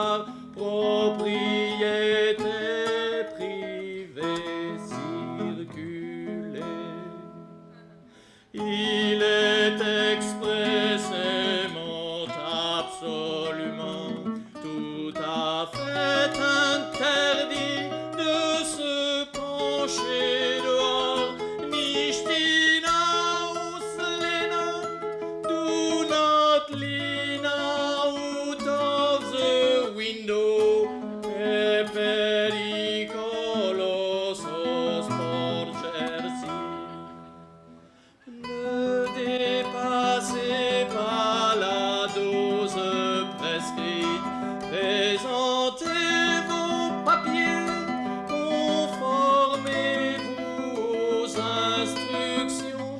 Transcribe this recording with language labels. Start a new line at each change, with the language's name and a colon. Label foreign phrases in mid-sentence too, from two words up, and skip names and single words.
French: propriété privée circulait. Il est expressément, absolument, tout à fait interdit de se pencher dehors.
German: Nicht hinaus,
English: Lena, do not lean out of the window.
Italian: E pericoloso sporgersi.
French: Ne dépassez pas la dose prescrite. Présentez vos papiers. Conformez-vous aux instructions.